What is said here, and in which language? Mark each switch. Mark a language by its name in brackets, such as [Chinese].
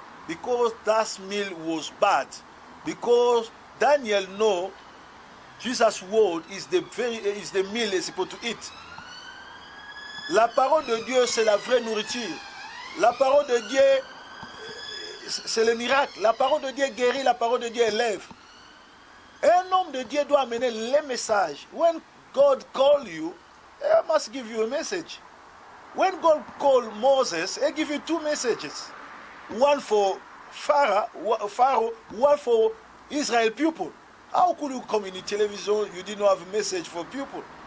[English] Because that meal was bad. Because Daniel know Jesus' word is the meal he's supposed to eat. [French] La parole de Dieu, c'est la vraie nourriture. La parole de Dieu, c'est le miracle. La parole de Dieu guérit, la parole de Dieu élève. Un homme de Dieu doit amener les messages. [English] When God call you, he must give you a message. When God called Moses, he give you two messages. One for Pharaoh, one for Israel people. How could you come in television, you didn't have a message for people?